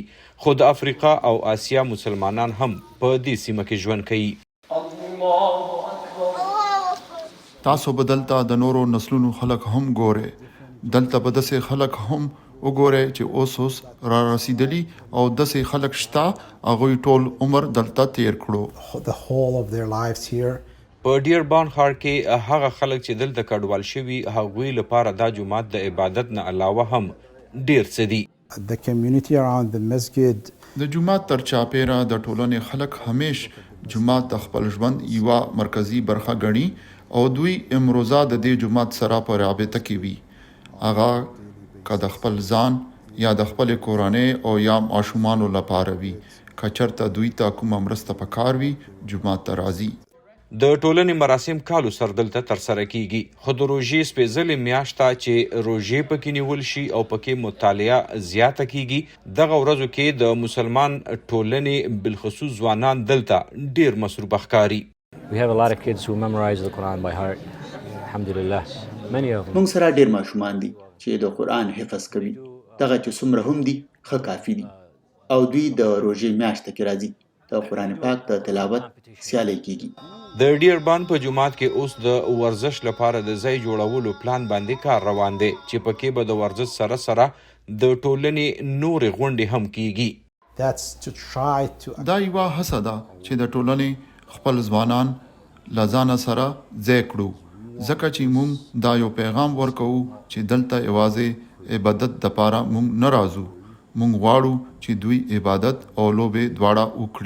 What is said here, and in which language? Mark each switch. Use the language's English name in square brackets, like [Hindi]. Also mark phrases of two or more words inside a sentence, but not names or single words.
[Pashto] خو د افریقا او آسیا مسلمانان هم په دې سیمه کې ژوند کوي. تاسو به دلته د نورو نسلونو خلک هم ګورئ، دلته به داسې خلک هم وګورئ چې اوس را رسیدلي او داسې خلک شته هغوی ټول عمر دلته تیر کړو. [English] the whole of their lives here. [Pashto] په ډیربان ښار کې هغه خلک چې دلته کډوال شوي، هغوی لپاره دا جومات د عبادت نه علاوه هم ډیر څه دي. [English] The community around the masjid [Pashto] د جومات تر چاپیره د ټولنې خلک همیش جومات د خپل ژوند یوه مرکزی برخه ګڼي او دوی امروزه د دې جومات سره په رابطه کې وي، هغه که د خپل ځان یا د خپل کورنۍ او یا ماشومانو لپاره وي. که چېرته دوی ته کومه مرسته پکار وي، جومات ته راځي. د ټولنې مراسم کالو سر دلته ترسره کیږي، خو د روژې سپېڅلې میاشته چې روژې پکې نیول شي او پکې مطالعه زیاته کیږي، دغه ورځو کې د مسلمان ټولنې بالخصوص ځوانان دلته ډیر مصروفه ښکاري. [English] we have a lot of kids who memorize the Quran by heart. Alhamdulillah. Many of them. [Pashto] موږ سره ډیر ماشومان دي چې د قرآن حفظ کوي. دغه چې څومره هم دي ښه کافي دي، او دوی د روژې میاشته کې راځي، د قرآن پاک د تلاوت سیالۍ کیږي. د ډیربان په جومات کې اوس د ورزش لپاره د ځای جوړولو پلان باندې کار روان دی، چې پکې به د ورزش سره سره د ټولنې نورې غونډې هم کیږي. [English] that's to try to [Pashto] دا یوه هڅه ده چې د ټولنې خپل ځوانان له ځانه سره ځای کړو، ځکه چې موږ دا یو پیغام ورکوو چې دلته یوازې عبادت دپاره موږ نه راځو، موږ غواړو چې دوی عبادت او لوبې دواړه وکړي.